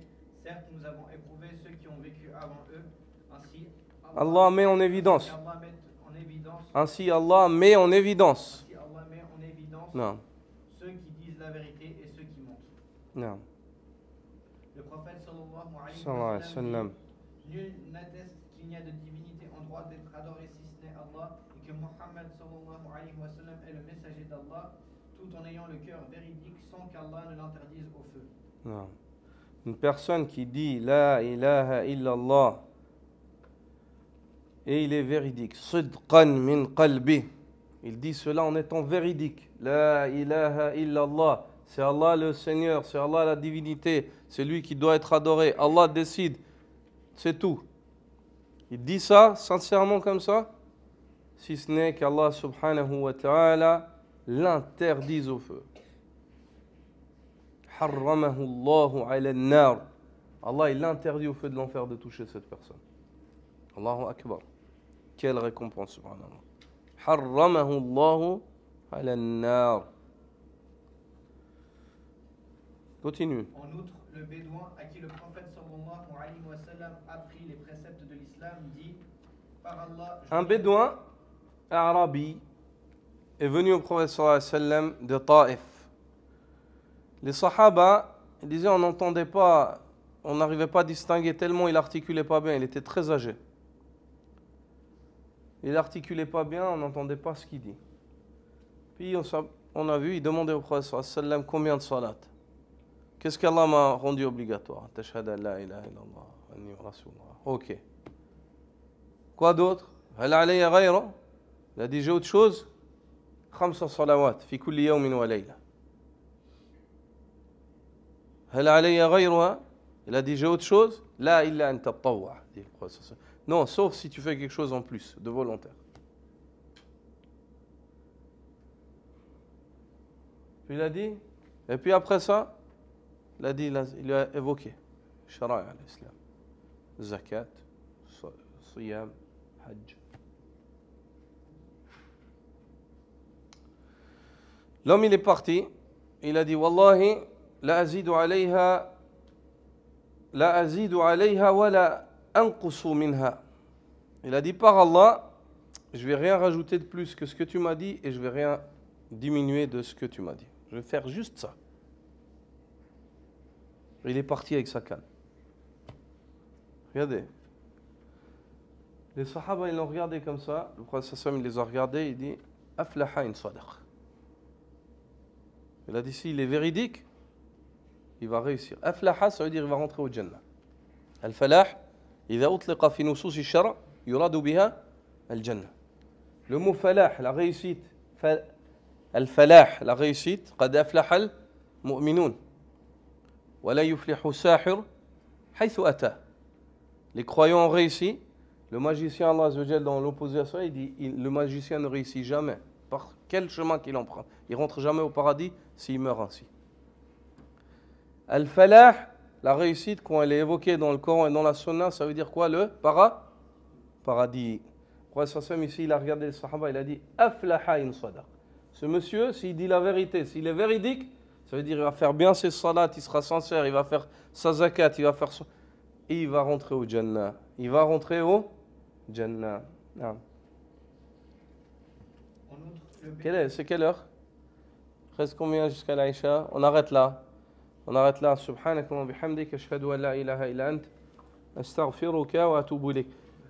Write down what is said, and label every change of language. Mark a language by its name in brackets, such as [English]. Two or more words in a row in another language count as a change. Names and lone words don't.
[French] Certes, nous avons éprouvé ceux qui ont vécu avant eux. Ainsi, Allah met en évidence. Ainsi, Allah met en évidence Non. ceux qui disent la vérité et ceux qui mentent. Non. Le prophète [Arabic] صلى الله عليه [French] Sallallahu wa [Arabic] عليه و [French] sallam sallam. dit, nul n'atteste qu'il n'y a de divinité en droit d'être adoré si ce n'est Allah et que Muhammad [Arabic] صلى الله عليه وسلم [French] est le messager d'Allah, tout en ayant le cœur véridique sans qu'Allah ne l'interdise au feu. Non. Une personne qui dit [Arabic] لا إله إلا الله [French] et il est véridique. [Arabic] صدقا من قلبي. [French] Il dit cela en étant véridique. [Arabic] لا إله إلا الله. [French] C'est Allah le Seigneur, c'est Allah la divinité, c'est lui qui doit être adoré. Allah décide, c'est tout. Il dit ça sincèrement comme ça, si ce n'est qu'Allah [Arabic] سبحانه وتعالى [French] l'interdise au feu. [Arabic] حرمه الله على النار. [French] Allah il l'interdit au feu de l'enfer de toucher cette personne. [Arabic] الله أكبر. [French] Quelle récompense subhanallah. [Arabic] حرمه الله على النار. [French] Continue. En outre, le bédouin à qui le prophète [Arabic] صلى الله عليه وسلم [French] a appris les préceptes de l'islam dit par Allah. Un bédouin arabi est venu au prophète [Arabic] صلى الله عليه وسلم [French] de Taïf. Les sahaba disaient on n'entendait pas, on n'arrivait pas à distinguer tellement il articulait pas bien, il était très âgé. Il articulait pas bien, on n'entendait pas ce qu'il dit. Puis on a vu, il demandait au prophète [Arabic] صلى الله عليه وسلم [French] combien de salat. Qu'est-ce qu'Allah m'a rendu obligatoire? [Arabic] تشهد أن لا إله إلا الله وأني رسول الله. [French] Ok. Quoi d'autre? [Arabic] هل علي غير? [French] Il a dit j'ai autre chose. [Arabic] خمس صلوات في كل يوم وليلة. هل علي غير? [French] Il a dit j'ai autre chose. [Arabic] لا إلا أن تطوع. [French] Non, sauf si tu fais quelque chose en plus, de volontaire. Puis il a dit, et puis après ça, il a dit, il a évoqué [Arabic] شرائع الإسلام, [French] Zakat, Siyam, Hajj. L'homme il est parti, il a dit [Arabic] والله لا أزيد عليها ولا أنقص منها. [French] Il a dit par Allah, je vais rien rajouter de plus que ce que tu m'as dit et je vais rien diminuer de ce que tu m'as dit. Je vais faire juste ça. Il est parti avec sa canne. Regardez. Les sahaba, ils l'ont regardé comme ça. Le prophète il les a regardés. Il dit [Arabic] أفلح إن صدق. [French] Il a dit s'il est véridique, il va réussir. Aflaha, ça veut dire il va rentrer au Jannah. [Arabic] الفلاح إذا أطلق في نصوص الشرع يراد بها الجنة. [French] Le mot falah, la réussite. Al-falah, la réussite. [Arabic] قد أفلح المؤمنون. ولا يفلح الساحر حيث أتى. [French] Les croyants ont réussi. Le magicien, Allah [Arabic] عز وجل, [French] dans l'opposé à ça, il dit le magicien ne réussit jamais. Par quel chemin qu'il emprunte. Il ne rentre jamais au paradis s'il meurt ainsi. Al-falah, la réussite, quand elle est évoquée dans le Coran et dans la Sunna, ça veut dire quoi? Le paradis. Le prophète ici, il a regardé les sahaba, il a dit [Arabic] أفلح إن صدق. [French] Ce monsieur, s'il dit la vérité, s'il est véridique, ça veut dire qu'il va faire bien ses salats, il sera sincère, il va faire sa zakat, il va faire ça. Et il va rentrer au Jannah. Il va rentrer au Jannah. Non. C'est quelle heure? Reste combien jusqu'à l'Aïcha? On arrête là. On arrête là. [Arabic] سبحانك وبحمدك أشهد أن لا إله إلا أنت أستغفرك وأتوب إليك.